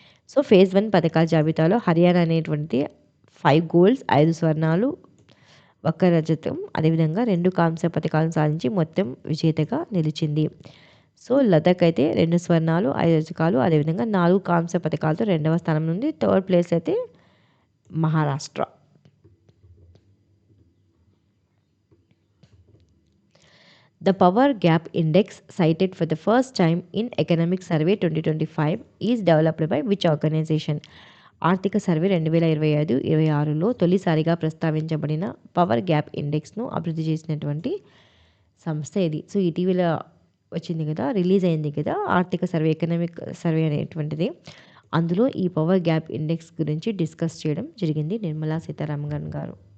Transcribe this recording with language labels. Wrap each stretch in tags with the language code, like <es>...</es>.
<te>So, phase 1 పథకాల జాబితాలో హర్యానా అనేటువంటిది 5 గోల్డ్స్, 5 స్వర్ణాలు, 1 రజతం, అదేవిధంగా 2 కాంస్య పథకాలను సాధించి మొత్తం విజేతగా నిలిచింది. సో, లదాఖ్ అయితే 2 స్వర్ణాలు, 5 రజకాలు, అదేవిధంగా 4 కాంస్య పథకాలతో 2వ స్థానం నుండి థర్డ్ ప్లేస్ అయితే Maharashtra.</te> <en>The Power Gap Index, cited for the first time in Economic Survey 2025, is developed by which organization?</en> <te>ఆర్థిక సర్వే 2025-26లో తొలిసారిగా ప్రస్తావించబడిన పవర్ గ్యాప్ ఇండెక్స్ను అభివృద్ధి చేసినటువంటి సంస్థ ఇది. సో, ఇటీవల వచ్చింది కదా, రిలీజ్ అయింది కదా ఆర్థిక సర్వే, ఎకనామిక్ సర్వే అనేటువంటిది. అందులో ఈ పవర్ గ్యాప్ ఇండెక్స్ గురించి డిస్కస్ చేయడం జరిగింది నిర్మలా సీతారామన్ గారు.</te>